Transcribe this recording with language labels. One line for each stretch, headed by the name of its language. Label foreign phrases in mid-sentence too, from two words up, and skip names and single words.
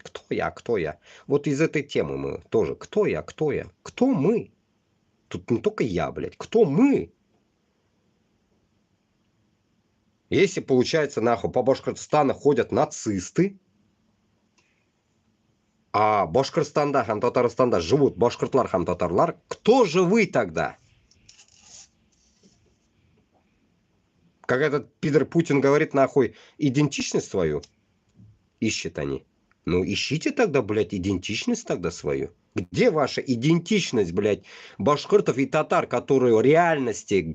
Russian: Кто я? Вот из этой темы мы тоже. Кто я? Кто мы? Тут не только я, блядь. Кто мы? Если, получается, нахуй, по Башкортостану ходят нацисты, а Башкортостанда, Татарстанда живут
Tatar: башкортлар, татарлар,
Russian: кто же вы тогда? Как этот пидор Путин говорит, нахуй, идентичность свою ищет они. Ну, ищите тогда, блядь, идентичность тогда свою. Где ваша идентичность, блядь, башкиртов и татар, которые в реальности?